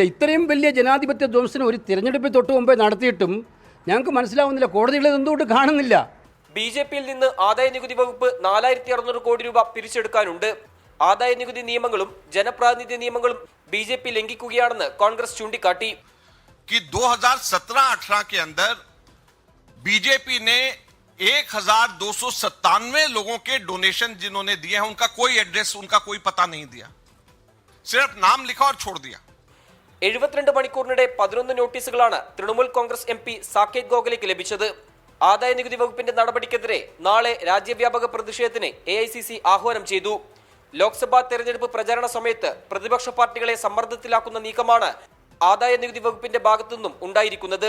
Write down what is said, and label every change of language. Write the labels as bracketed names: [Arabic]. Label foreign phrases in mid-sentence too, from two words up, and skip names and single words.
[Malayalam] ഇത്രയും വലിയ ജനാധിപത്യ ധ്വംസനം ഒരു തിരഞ്ഞെടുപ്പിൽ തൊട്ട് മുമ്പേ നടത്തിയിട്ടും ഞങ്ങൾക്ക് മനസ്സിലാവുന്നില്ല, കോടതികൾ എന്തുകൊണ്ട് കാണുന്നില്ല. BJPയിൽ നിന്ന് ആദായ നികുതി വകുപ്പ് 4600 കോടി രൂപ പിരിച്ചെടുക്കാനുണ്ട്. ആദായ നികുതി നിയമങ്ങളും ജനപ്രാതിനിധ്യ നിയമങ്ങളും BJP ലംഘിക്കുകയാണെന്ന് കോൺഗ്രസ് ചൂണ്ടിക്കാട്ടി. [Hindi] 2017-18 के अंदर BJP ने 1297 लोगों के डोनेशन जिन्होंने दिए हैं उनका कोई एड्रेस, उनका कोई पता नहीं दिया, सिर्फ नाम लिखा और छोड़ दिया. [Malayalam] 72 മണിക്കൂറിനിടെ 11 നോട്ടീസുകളാണ് തൃണമൂൽ കോൺഗ്രസ് MP സാകേത് ഗോഖലെക്ക് ലഭിച്ചത്. ആദായ നികുതി വകുപ്പിന്റെ നടപടിക്കെതിരെ നാളെ രാജ്യവ്യാപക പ്രതിഷേധത്തിന് AICC ആഹ്വാനം ചെയ്തു. ലോക്സഭാ തെരഞ്ഞെടുപ്പ് പ്രചാരണ സമയത്ത് പ്രതിപക്ഷ പാർട്ടികളെ സമ്മർദ്ദത്തിലാക്കുന്ന നീക്കമാണ് ആദായ നികുതി വകുപ്പിന്റെ ഭാഗത്തുനിന്നും ഉണ്ടായിരിക്കുന്നത്.